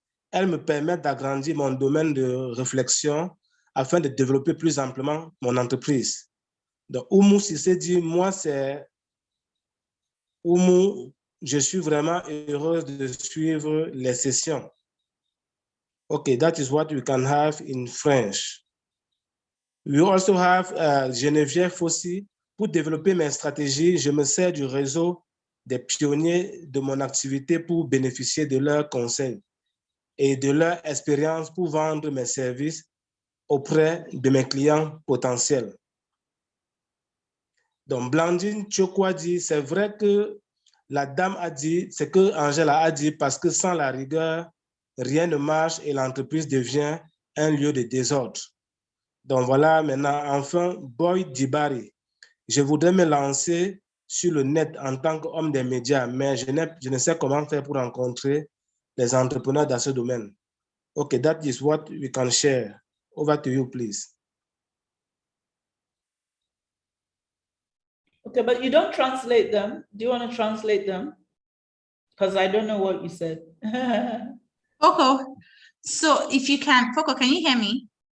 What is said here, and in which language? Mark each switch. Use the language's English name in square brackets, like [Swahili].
[French] Elles me permettent d'agrandir mon domaine de réflexion afin de développer plus amplement mon entreprise. Donc, Oumou Sissé dit, moi, c'est Oumou, je suis vraiment heureuse de suivre les sessions. [English] Okay, that is what we can have in French. We also have Geneviève Fossi. [French] Pour développer mes stratégies, je me sers du réseau des pionniers de mon activité pour bénéficier de leurs conseils et de leur expérience pour vendre mes services auprès de mes clients potentiels. Donc, Blandine Chokwa dit, c'est vrai que la dame a dit, c'est que Angela a dit, parce que sans la rigueur, rien ne marche et l'entreprise devient un lieu de désordre. Donc voilà, maintenant, enfin, Boy Dibari. Je voudrais me lancer sur le net en tant qu'homme des médias, mais je ne sais comment faire pour rencontrer les entrepreneurs dans ce domaine. [English] Okay, that is what we can share. Over to you, please. Okay, but you don't translate them. Do you want to translate them? Because I don't know what you said. Foko, so if you can, Foko, can you hear me?